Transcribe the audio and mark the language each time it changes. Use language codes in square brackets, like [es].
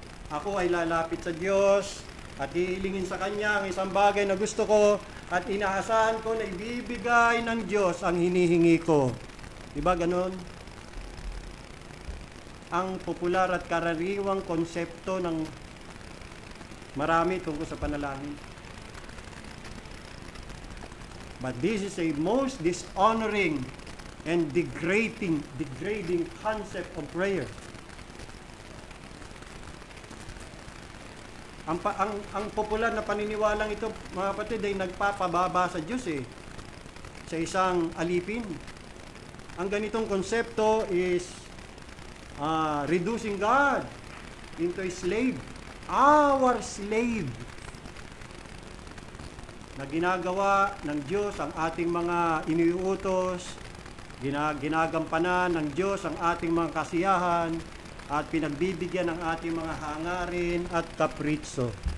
[tl] Ako ay lalapit sa Diyos at hihilingin sa Kanya ang isang bagay na gusto ko at inaasahan ko na ibibigay ng Diyos ang hinihingi ko. Diba ganon? Ang popular at karaniwang konsepto ng marami tungkol sa panalangin. [en] But this is a most dishonoring and degrading concept of prayer. [tl] Ang popular na paniniwalang ito, mga kapatid, ay nagpapababa sa Diyos sa isang alipin. Ang ganitong konsepto [en] is reducing God into a slave. Our slave. [tl] Na ginagawa ng Diyos ang ating mga iniuutos, ginagampanan ng Diyos ang ating mga kasiyahan, at pinagbibigyan ng ating mga hangarin at kapritso.